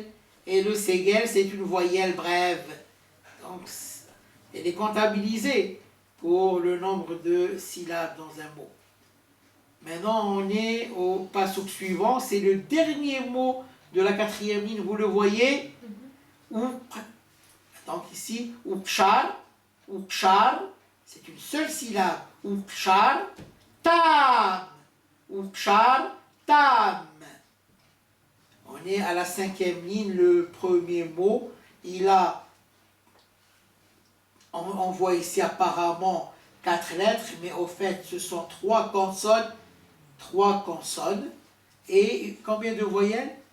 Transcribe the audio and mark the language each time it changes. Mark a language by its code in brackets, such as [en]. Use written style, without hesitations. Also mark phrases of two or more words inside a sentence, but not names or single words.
[fr] Et le ségel, c'est une voyelle brève. Donc, elle est comptabilisée pour le nombre de syllabes dans un mot. Maintenant, on est au passouk suivant. C'est le dernier mot de la 4e ligne. Vous le voyez? Donc ici, ukshar, c'est une seule syllabe. [he] Ukshar, tam. Ukshar, tam. [fr] On est à la 5e ligne, le premier mot. On voit ici apparemment 4 lettres, mais au fait, ce sont 3 consonnes. 3 consonnes. Et combien de voyelles?